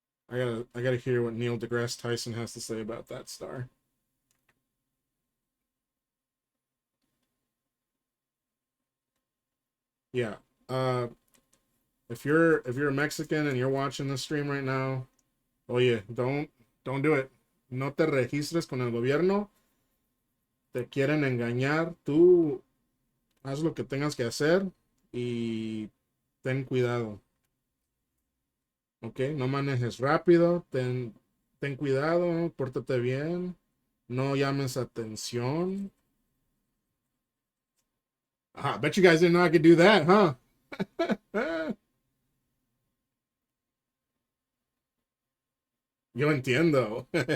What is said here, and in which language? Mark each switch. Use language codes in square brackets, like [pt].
[en] I gotta hear what Neil deGrasse Tyson has to say about that star. Yeah. Uh if you're a Mexican and you're watching this stream right now, oye, don't do it. [es] No te registres con el gobierno. Te quieren engañar. Tú haz lo que tengas que hacer y ten cuidado. ¿Ok? No manejes rápido, ten cuidado, pórtate bien, no llames atención. [en] Ah, I bet you guys didn't know I could do that, huh? [es] Yo entiendo.